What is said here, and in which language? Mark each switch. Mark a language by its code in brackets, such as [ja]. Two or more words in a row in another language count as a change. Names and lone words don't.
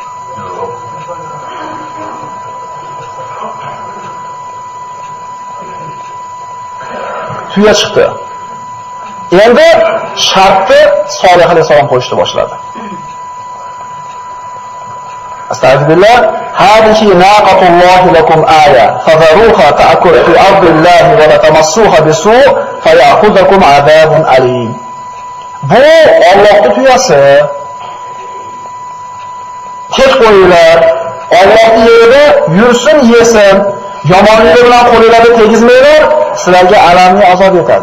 [uz] Tuya chiqdi. Endi shartni Solih alayhisalom qo'yishni boshladi. [ar] أستغفر الله، هذه ناقة الله لكم آية فذروها تأكل في أرض الله ولا تمسوها بسوء فيأخذكم عذاب أليم. [uz] Bu Allohning tuyasi. Ket qo'yinglar. Allohning yerida yursin, yesin. Yomonlik bilan qo'linglarni tegizmanglar, sizlarga alamli azob yetadi.